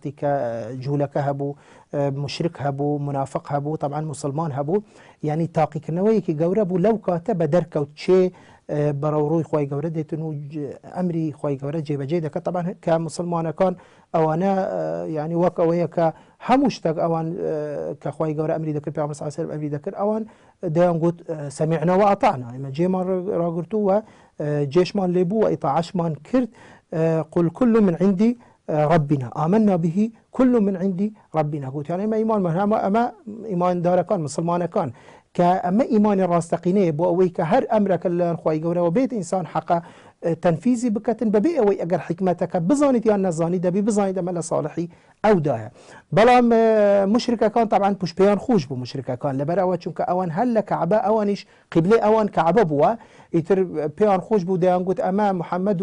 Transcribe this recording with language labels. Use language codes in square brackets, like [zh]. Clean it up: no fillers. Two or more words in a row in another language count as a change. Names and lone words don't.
[ckb] وەختی کە جوولەکە هەبوو مشرک هەبوو منافق هەبوو طبعا مسلمان هەبوو یعنی تاقیکردنەوەیەکی گەورە بوو لەو کاتە بە دەرکەوت چێ بەڕەوڕووی خوای گەورە دێتن و ئەمری خوای گەورە جێبەجێ دەکات طبعا کە مسلمانەکان ئەوانە یعنی وەک ئەوەیە کە هەموو شتێک ئەوان کە خوای گەورە ئەمری دەکرد پێغەمبەر [ar] صلی الله علیه و سلم [ckb] ئەمری دەکرد ئەوان دەیان گوت [ar] سەمیعنا و ئەطعنا [ckb] ئێمە جێمان ڕاگرتووە جێشمان لێبوو و ئیطاعەشمان کرد [ar] قل كل من عندي ربنا آمنا به كل من عندي ربنا [ckb] گوت یعنی ئێمە ئیمانمان ئەمە ئیماندارەکان مسلمانەکان کە ئەمە ئیمانی ڕاستەقینەیە بۆ ئەوەی کە هەر ئەمرەکە لەلایەن خوای گەورەوە بێت ئینسان حەقە تەنفیزی بکەتن بەبێ ئەوەی ئەگەر حکمەتەکە بزانیت یان نەزانی دەبی بزانیت ئەمە لە ساڵحی ئەودایە. بەڵام مشرکەکان طبعا پشتپێیان خۆش بوو مشرکەکان لەبەر ئەوە چونکە ئەوان هەر لە کەعبە ئەوانیش قیبلەی ئەوان کەعبە بووە ئیتر پێیان خۆش بوو دەیان گوت ئەمە محەممەد